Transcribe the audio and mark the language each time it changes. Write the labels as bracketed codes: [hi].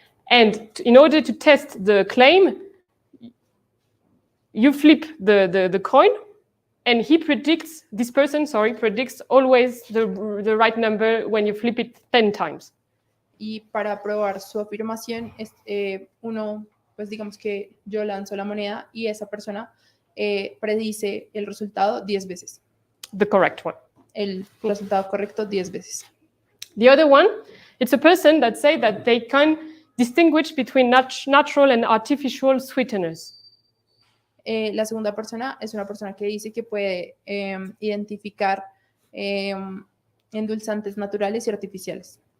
[en] And in order to test the claim, you flip the coin, and this person predicts always the right number when you flip it 10 times. [es] Y para probar su afirmación, uno, pues digamos que yo lanzo la moneda y esa persona predice el resultado 10 veces. [en] The correct one. [es] El resultado correcto 10 veces. [en] The other one, it's a person that say that they can distinguish between natural and artificial sweeteners. [es] La segunda persona es una persona que dice que puede identificar endulzantes naturales y artificiales.